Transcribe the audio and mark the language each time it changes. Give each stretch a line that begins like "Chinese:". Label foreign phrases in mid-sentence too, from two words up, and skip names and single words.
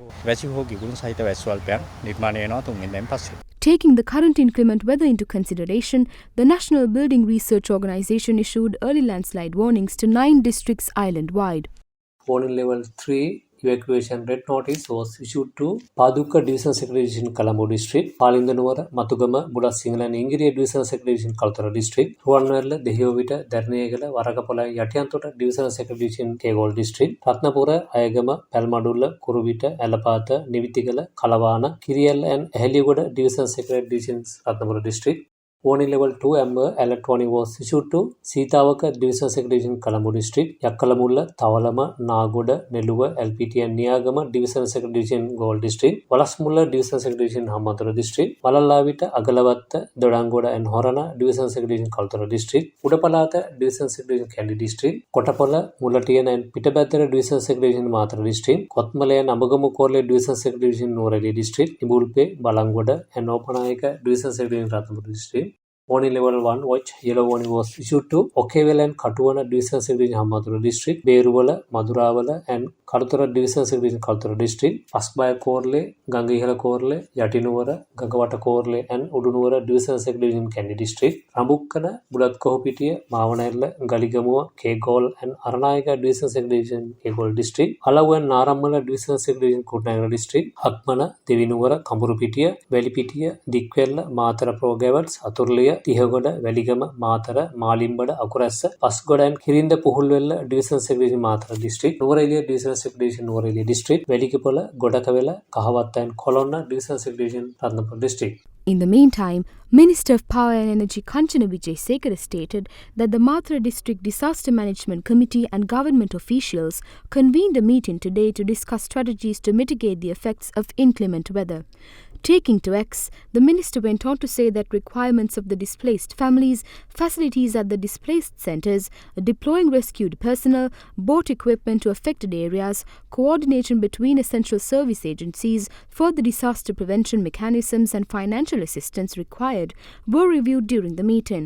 English: Taking the current inclement weather into consideration, the National Building Research Organisation issued early landslide warnings to 9 districts island-wide. Warning level 3 evacuation red notice was issued to Paduka Division Secretary Division Colombo District, Palindanuwara, Matugama, Budasingala and Ingiriya Division Secretary Division Kalutara District, Ruwanwela, Dehiyovita, Derana, Warakapola, Yatiyantota Division Secretary Division Kegol District, Ratnapura, Ayagama, Palmadulla, Kuruvita, Alapatha, Nivitigala, Kalavana, Kiriyal and Heligoda Division Secretary Divisions Ratnapura District. Warning level 2 amber alert warning was issued to Sitawaka Division Secretary Division Colombo District, Yakkalamulla, Tawalama, Nagoda, Neluwa, LPT and Niyagama Division Secretary Division Gaul District, Walasmulla Division Secretary Division Hambantota District, Walalavita, Agalawatta, Dodangoda and Horana Division Secretary Division Kalutara District, Udapalata Division Secretary Division Kandy District, Kotapola, Mulatian and Pitabathara Division Secretary Division Mathura District, Kotmale and Abagamu Korle Division Secretary Division Norali District, Ibulpe, Balangoda and Opanayaka Division Secretary Division Ratnapura District. Warning level 1 watch yellow warning was issued to Okewela and Katuwana Division Secretary Division Hambantota District, Beruwala, Maduravala and Kalutara Division Secretary Division Kalutara District, Paskbaya Korle, Gangihala Korle, Yatinuwara, Gangawata Korle and Udunuwara Division Secretary Division Kandy District, Rambukkana, Bulatkohopitiya, Mavanayala, Galigamua, Kegol and Aranayaka Division Secretary Division Kegol District, Alavu and Naramala Division Secretary Division Kutnagara District, Hakmana, Devinuwara, Kamburupitiya, Velipitiya, Dikwella, Mathura Progavats, Aturliya, Tihagoda, Veligama, Mathura, Malimbada, Akurassa, Pasgoda and Kirinda Puhulwella Division Secretary Division Mathura District, Nuvarelia Division Secretary Division Nuvarelia District, Velikapola, Godakavela, Kahavatta and Kolonna Division Secretary Division Ratnapura District. In the meantime, Minister of Power and Energy Kanchana Wijesekara stated that the Mathura District Disaster Management Committee and government officials convened a meeting today to discuss strategies to mitigate the effects of inclement weather. Taking to X, the minister went on to say that requirements of the displaced families, facilities at the displaced centres, deploying rescued personnel, boat equipment to affected areas, coordination between essential service agencies, further disaster prevention mechanisms and financial assistance required were reviewed during the meeting.